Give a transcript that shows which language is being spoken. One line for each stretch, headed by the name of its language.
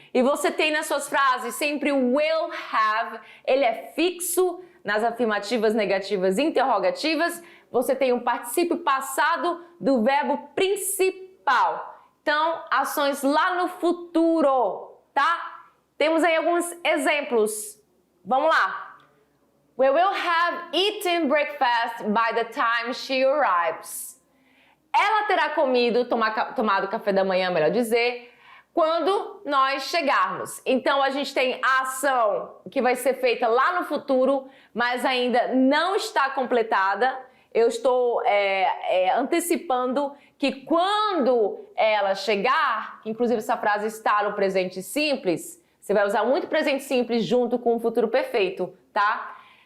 Portuguese: E você tem nas suas frases sempre o will have, ele é fixo nas afirmativas, negativas e interrogativas. Você tem um particípio passado do verbo principal. Então, ações lá no futuro, tá? Temos aí alguns exemplos. Vamos lá.
English: We will have eaten breakfast by the time she arrives.
Portuguese: Ela terá tomado café da manhã, melhor dizer, quando nós chegarmos. Então, a gente tem a ação que vai ser feita lá no futuro, mas ainda não está completada. Eu estou antecipando que quando ela chegar, inclusive essa frase está no presente simples, você vai usar muito presente simples junto com o futuro perfeito, tá?